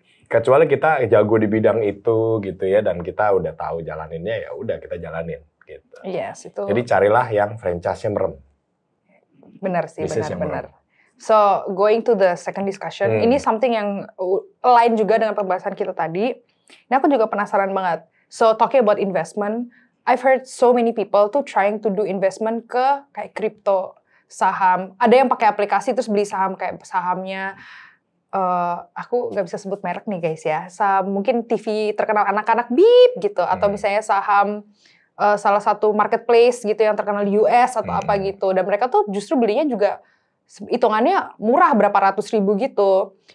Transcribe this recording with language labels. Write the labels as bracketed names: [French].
[Indonesian] Kecuali kita jago di bidang itu gitu ya, dan kita udah tahu jalaninnya, ya udah kita jalanin gitu. Yes, itu. Jadi carilah yang franchise-nya merem. Benar sih, benar. [English] So going to the second discussion, [Indonesian] ini something yang lain juga dengan pembahasan kita tadi. Ini aku juga penasaran banget. [English] So talking about investment, I've heard so many people tuh trying to do investment [Indonesian] ke kayak crypto, saham. Ada yang pakai aplikasi terus beli saham, kayak sahamnya, aku nggak bisa sebut merek nih guys ya. Saham mungkin TV terkenal anak-anak Beep gitu, atau misalnya saham salah satu marketplace gitu yang terkenal di US atau apa gitu. Dan mereka tuh justru belinya juga hitungannya murah, berapa ratus ribu gitu.